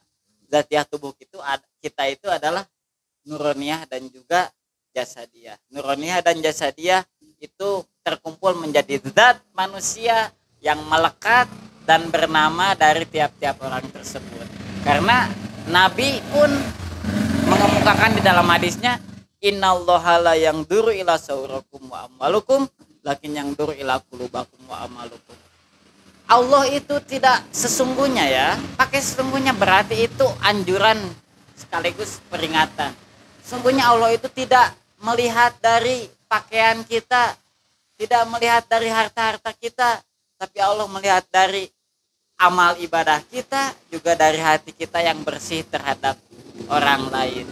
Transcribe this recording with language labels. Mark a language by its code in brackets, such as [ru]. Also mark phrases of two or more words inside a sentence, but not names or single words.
[id] Zatiah tubuh kita itu adalah nuroniyah dan juga jasadiah. Nuroniyah dan jasadiah itu terkumpul berkumpul menjadi zat manusia yang melekat dan bernama dari tiap-tiap orang tersebut. Karena Nabi pun mengemukakan di dalam hadisnya, [ar] إن الله لا ينظر إلى صوركم وأعمالكم لكن ينظر إلى قلوبكم وأعمالكم. [id] Allah itu tidak sesungguhnya ya, pakai sesungguhnya berarti itu anjuran sekaligus peringatan. Sesungguhnya Allah itu tidak melihat dari pakaian kita, tidak melihat dari harta-harta kita, tapi Allah melihat dari amal ibadah kita, juga dari hati kita yang bersih terhadap orang lain.